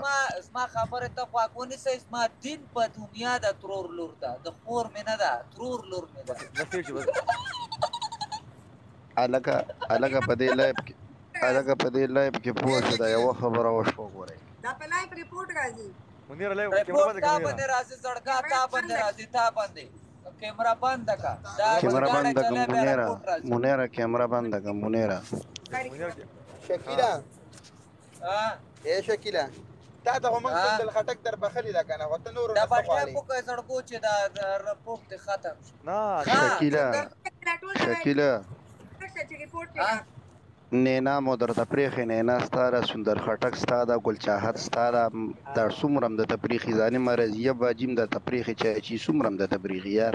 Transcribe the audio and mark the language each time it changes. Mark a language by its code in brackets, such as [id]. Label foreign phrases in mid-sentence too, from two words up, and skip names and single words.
[ps] زما خبرې ته خواږ ونیسئ زما دین په دنیا د ترور لور ده د خور مې نه ده ترور لور مې ده هلکه په دې لایف کې پوه شه دا یوه خبره وشوه ګورئ دا په [en] live report [ps] راځي ریپورټ تا باندې راځي زړګا تا باندې راځي تا باندې کیمرا بند کا منیرا کیمرا بند کا منیرا شکیله شکیله تا ته هم د خټک در بخلی دا کنه وته نور دا باندې په کې سړکو چې دا رپورټ ختم نه شکیله نینا مو درته پریخې نینا ستا ده سندر خټک ستا ده ګلچاحت ستا ده دا څومره هم درته پریښي ځاني مرضیه باجي هم درته پریښي چې څومره هم درته پریښي یار